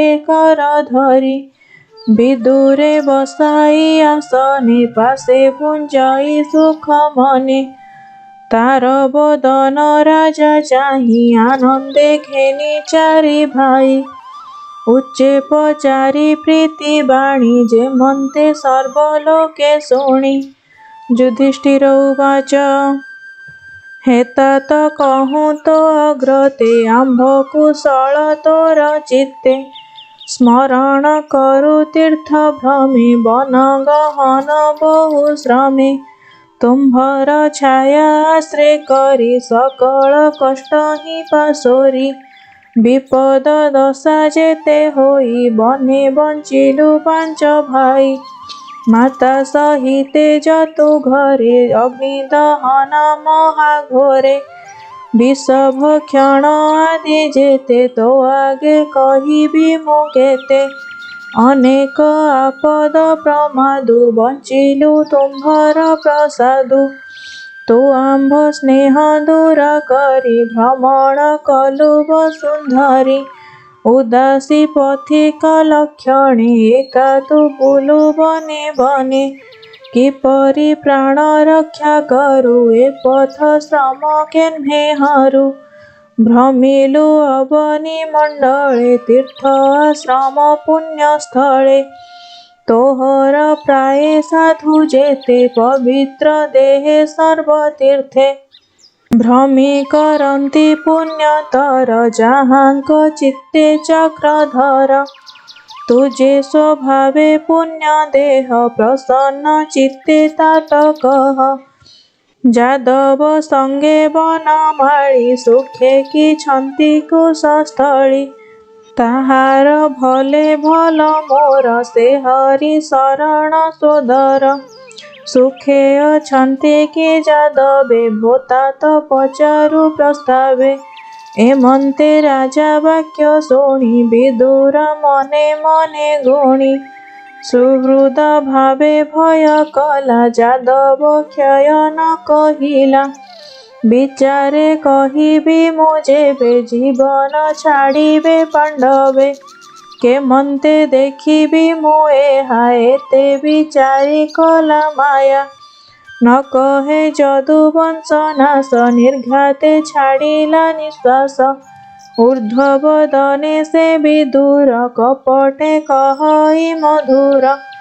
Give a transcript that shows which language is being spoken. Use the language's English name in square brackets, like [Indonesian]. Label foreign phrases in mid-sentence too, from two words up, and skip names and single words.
[Odia] କର ଧରି ବିଦୁରେ ବସାଇ ଆସନେ ପାସେ ପୁଞ୍ଜାଇ ସୁଖ ମନେ ତାର ବଦନ ରାଜା ଚାହି ଆନନ୍ଦେ ଘେନି ଚାରି ଭାଇ ଉଚ୍ଚେ ପଚାରି ପ୍ରୀତି ବାଣୀ ଯେ ମନ୍ତେ ସର୍ବଲୋକେ ଶୁଣି ଯୁଧିଷ୍ଠିର ଉବାଚ ହେତାତ କହୁଁ ତୋ ଅଗ୍ରତେ ଆମ୍ଭ କୁଶଳ ତୋର ଚିତ୍ତେ ସ୍ମରଣ କରୁ ତୀର୍ଥ ଭ୍ରମେ ବନ ଗହନ ବହୁ ଶ୍ରମେ ତୁମ୍ଭର ଛାୟା ଆଶ୍ରୟ କରି ସକଳ କଷ୍ଟ ହି ପାସୋରି ବିପଦ ଦଶା ଯେତେ ହୋଇ ବନେ ବଞ୍ଚିଲୁ ପାଞ୍ଚ ଭାଇ ମାତା ସହିତେ ଜତୁ ଘରେ ଅଗ୍ନି ଦହନ ମହାଘୋରେ ବିଷ ଭକ୍ଷଣ ଆଦି ଯେତେ ତୋ ଆଗେ କହିବି ମୁ କେତେ ଅନେକ ଆପଦ ପ୍ରମାଦୁ ବଞ୍ଚିଲୁ ତୁମ୍ଭର ପ୍ରସାଦୁ ତୁ ଆମ୍ଭ ସ୍ନେହ ଦୂର କରି ଭ୍ରମଣ କଲୁ ବସୁନ୍ଧରୀ ଉଦାସୀ ପଥିକ ଲକ୍ଷଣେ ଏକା ତୁ ବୁଲୁ ବନେ ବନେ କିପରି ପ୍ରାଣ ରକ୍ଷା କରୁ ଏ ପଥ ଶ୍ରମ କେନ୍ହେ ହରୁ ଭ୍ରମିଲୁ ଅବନୀ ମଣ୍ଡଳେ ତୀର୍ଥ ଆଶ୍ରମ ପୁଣ୍ୟ ସ୍ଥଳେ ତୋହର ପ୍ରାୟ ସାଧୁ ଯେତେ ପବିତ୍ର ଦେହେ ସର୍ବତୀର୍ଥେ ଭ୍ରମି କରନ୍ତି ପୁଣ୍ୟତର ଯାହାଙ୍କ ଚିତ୍ତେ ଚକ୍ରଧର ତୁଝେ ସ୍ୱଭାବେ ପୁଣ୍ୟ ଦେହ ପ୍ରସନ୍ନ ଚିତ୍ତେ ତାତ କହ ଯାଦବ ସଙ୍ଗେ ବନମାଳୀ ସୁଖେ କି ଛନ୍ତି କୁଶସ୍ଥଳୀ ତାହାର ଭଲେ ଭଲ ମୋର ସେ ହରି ଶରଣ ସୋଦର ସୁଖେ ଅଛନ୍ତି କି ଯାଦବେ ଭୋତାତ ପଚାରୁ ପ୍ରସ୍ତାବେ ଏମନ୍ତେ ରାଜା ବାକ୍ୟ ଶୁଣି ବିଦୁର ମନେ ମନେ ଗୁଣି ସୁହୃଦ ଭାବେ ଭୟ କଲା ଯାଦବ କ୍ଷୟ ନ କହିଲା ବିଚାରେ କହିବି ମୁ ଯେବେ ଜୀବନ ଛାଡ଼ିବେ ପାଣ୍ଡବେ କେମନ୍ତେ ଦେଖିବି ମୁ ଏହା ଏତେ ବିଚାରି କଲା ମାୟା ନ କହେ ଯଦୁବଂଶ ନାଶ ନିର୍ଘାତେ ଛାଡ଼ିଲା ନିଶ୍ୱାସ ଊର୍ଦ୍ଧ୍ୱବଦନେ ସେ ବିଦୁର କପଟେ କହଇ ମଧୁର